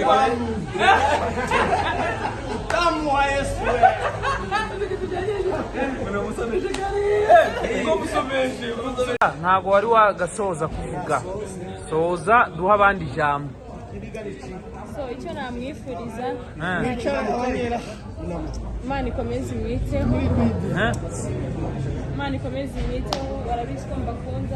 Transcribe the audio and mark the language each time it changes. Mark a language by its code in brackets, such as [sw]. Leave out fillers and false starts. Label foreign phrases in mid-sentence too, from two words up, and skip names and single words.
[pt] Como é isso? Vamos saber chegar aí. Vamos saber. [rw] Ntabwo wari wagasoza kuvuga. Soza duha abandi ijambo. So icyo namwifuriza Imana ikomeze imwiteho. Imana ikomeze imwiteho, barabizi ko mbakunda.